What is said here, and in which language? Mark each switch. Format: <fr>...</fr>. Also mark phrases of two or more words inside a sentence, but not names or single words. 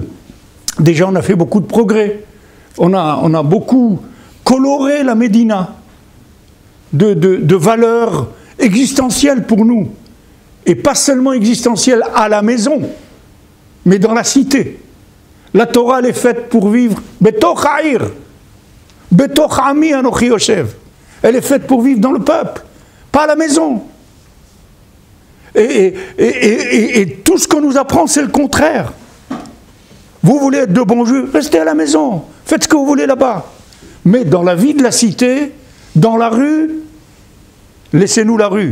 <fr>Déjà, on a fait beaucoup de progrès. On a beaucoup coloré la Médina de valeurs existentielles pour nous. Et pas seulement existentielles à la maison, mais dans la cité. La Torah, elle est faite pour vivre</fr> <he>בתוך העיר בתוך עמי אנכי יושב.</he> <fr>Elle est faite pour vivre dans le peuple, pas à la maison. Et tout ce qu'on nous apprend, c'est le contraire. Vous voulez être de bons juifs, restez à la maison, faites ce que vous voulez là-bas. Mais dans la vie de la cité, dans la rue, laissez-nous la rue.</fr>